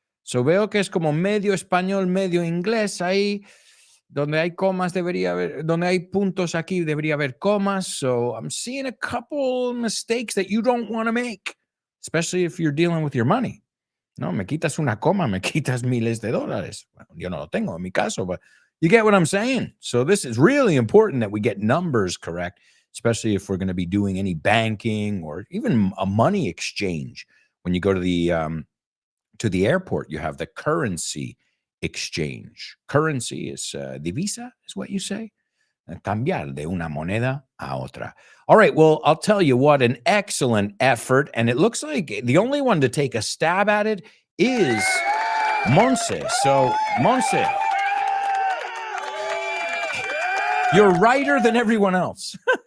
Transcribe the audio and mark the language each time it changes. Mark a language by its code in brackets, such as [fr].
[es] So veo que es como medio español, medio inglés ahí. Donde hay comas debería haber, donde hay puntos aquí debería haber comas. [en] So I'm seeing a couple mistakes that you don't want to make, especially if you're dealing with your money. [es] No, me quitas una coma, me quitas miles de dólares. Bueno, yo no lo tengo en mi caso, but you get what I'm saying? [en] So this is really important that we get numbers correct, especially if we're going to be doing any banking or even a money exchange. When you go to the airport, you have the currency exchange. Currency is divisa, is what you say. [es] Cambiar de una moneda a otra. [en] All right, well, I'll tell you what, an excellent effort. And it looks like the only one to take a stab at it is Monse. So, Monse, you're righter than everyone else.